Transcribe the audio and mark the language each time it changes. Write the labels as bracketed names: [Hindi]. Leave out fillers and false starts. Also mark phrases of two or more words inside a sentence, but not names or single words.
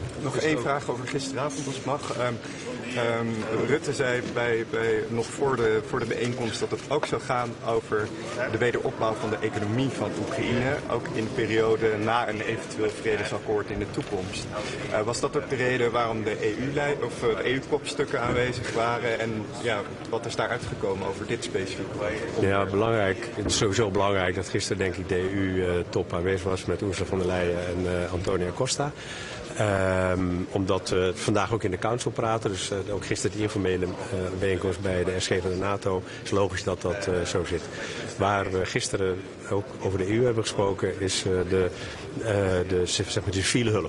[Dutch] Nog één vraag over gisteravond, als het mag. Rutte zei nog voor de bijeenkomst dat het ook zou gaan over de wederopbouw van de economie van Oekraïne, ook in de periode na een eventueel vredesakkoord in de toekomst. Was dat ook de reden waarom de EU-kopstukken aanwezig waren en ja, wat is daar uitgekomen over dit specifieke onderwerp? Ja, belangrijk. Het is sowieso belangrijk dat gisteren denk ik de EU-top aanwezig was met Ursula von der Leyen en Antonio Costa. Omdat we vandaag ook in de Council praten, dus ook gisteren de informele bijeenkomst bij de SG van de NATO, is logisch dat dat zo zit. Waar we gisteren ook over de EU hebben gesproken is de civiele hulp.